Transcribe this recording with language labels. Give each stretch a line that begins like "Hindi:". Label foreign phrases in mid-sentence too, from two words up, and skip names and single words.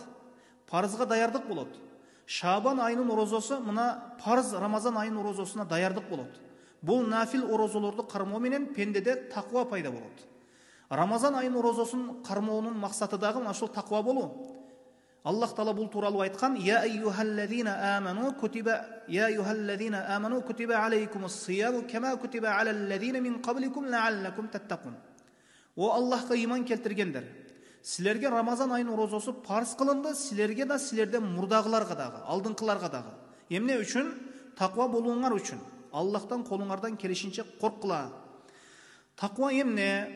Kyrgyz: Парызга даярдык болот. Шабан айынын орозосу мына парыз Рамазан айынын орозосуна даярдык болот. Бул нафил орозолорду кармоо менен пендеде таква пайда болот. Рамазан айынын орозосун кармоонун максаты дагы мына ушул таква болуу. Аллах Таала бул тууралуу айткан:
Arabic: "يا أيها الذين آمنوا كتب عليكم الصيام كما كتب على الذين من قبلكم لعلكم تتقون".
Kyrgyz: О Аллахка иман келтиргендер, силерге Рамазан айынын орозосу парыз кылынды, силерге да, силерден мурдагыларга дагы, алдыңкыларга дагы. Эмне үчүн? Таква болууңар үчүн. Аллахтан колуңардан келишинче корккула. Таква эмне?